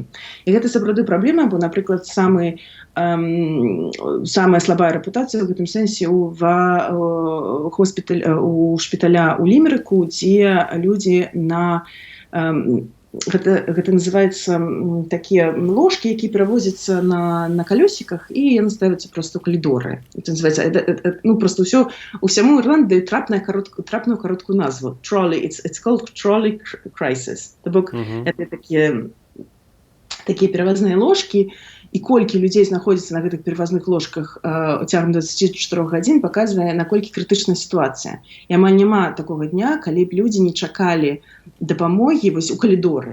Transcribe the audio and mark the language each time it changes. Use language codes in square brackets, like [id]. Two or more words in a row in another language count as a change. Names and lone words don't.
[be] І гэта сапраўды праблема, бо, напрыклад, самая слабая рэпутацыя ў гэтым сэнсе у шпіталя ў Лімерыку, дзе людзі гэта называецца такія ложкі, якія перавозяцца на калёсіках, і яны ставяцца проста ў калідоры. Это называецца, проста усяму Ірландыі трапную кароткую назву. [en] Trolley, it's called trolley crisis. [be] То бок, это такія перавазныя ложкі, і колькі людзей знаходзіцца на гэтых перавазных ложках цягам 24 гадзін, паказвае, наколькі крытычная сітуацыя. І амаль няма такога дня, калі б людзі не чакалі дапамогі вось у калідоры.